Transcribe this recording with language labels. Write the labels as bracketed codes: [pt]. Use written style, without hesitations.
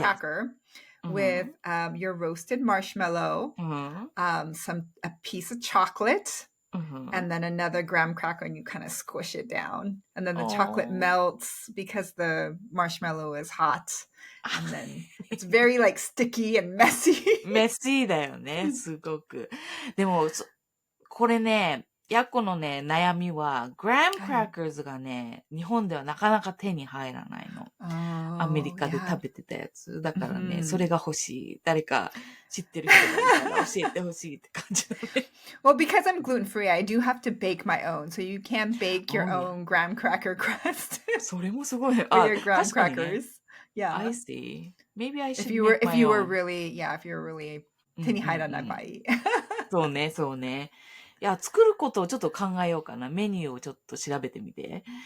[en] cracker with your roasted marshmallow, [ja] うん。 [en] a piece of chocolate, [ja] うん。 [en] and then another graham cracker, and you kind of squish it down. And then the chocolate [ja] おー。 [en] melts because the marshmallow is hot. And then it's very like sticky and messy. [ja] メッシーだよね、すごく。でも、これね、ヤコのね、悩みは、グラムクラッカーズがね、日本ではなかなか手に入らないの。アメリカで食べてたやつ。だからね、それが欲しい。誰か知ってる人がいたら教えてほしいって感じだね。 [en] Well, because I'm gluten-free, I do have to bake my own. So you can bake your own graham cracker crust [ja] それもすごい。 [en] with your graham [ja] 確かにね。 [en] crackers. Yeah. I see. Maybe I should If you make my were own. really, yeah, if you were really [ja] 手に入らない場合。そうね、そうね。いや、作ることをちょっと考えようかな。メニューをちょっと調べてみて。